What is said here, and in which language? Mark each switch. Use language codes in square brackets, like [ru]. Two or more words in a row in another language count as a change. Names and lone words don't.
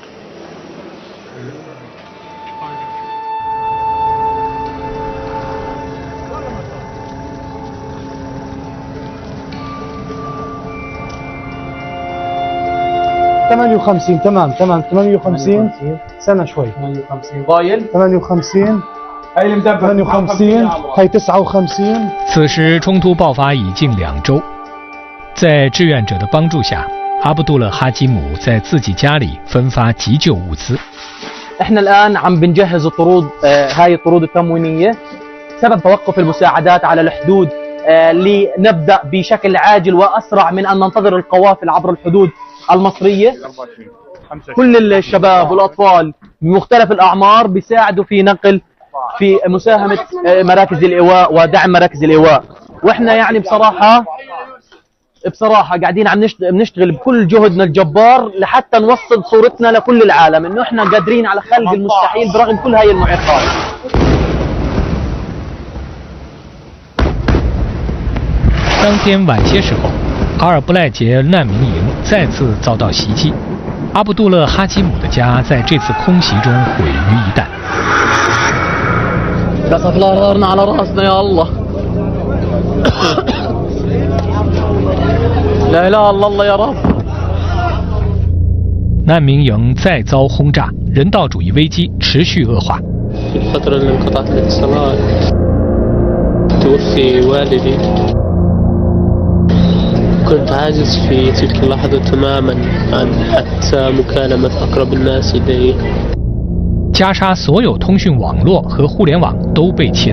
[ar] تمام 58 سنة شوي 58 ضايل 58 58 هي 59。 [zh] 此时冲突爆发已近2周，在志愿者的帮助下，阿卜杜勒哈基姆在自己家里分发急救物资。 [ar] احنا الآن عم بنجهز الطرود هاي الطرود التموينية سبب توقف المساعدات على الحدود لنبدأ بشكل عاجل وأسرع من أن ننتظر القوافل عبر الحدود المصرية. كل الشباب والأطفال بمختلف الأعمار بيساعدوا في نقل في مساهمة مراكز الإيواء ودعم مراكز الإيواء. وإحنا يعني بصراحة قاعدين عم نشتغل بكل جهدنا الجبار لحتى نوصل صورتنا لكل العالم إنه إحنا قادرين على خلق المستحيل برغم كل هاي المعيقات. [zh] 当天晚些时候，阿尔布赖杰难民营再次遭到袭击，阿卜杜勒哈基姆的家在这次空袭中毁于一旦。 [ar] قصف الأرض على رأسنا يا الله. لا إله إلا الله يا رب. [zh] 难民营再遭轰炸，人道主义危机持续恶化。 [ar] في الفترة اللي انقطعت الاتصالات توفي والدي. كنت عاجز في تلك اللحظة تماما عن حتى مكالمة أقرب الناس إلي. [zh] 加沙所有通讯网络和互联网都被切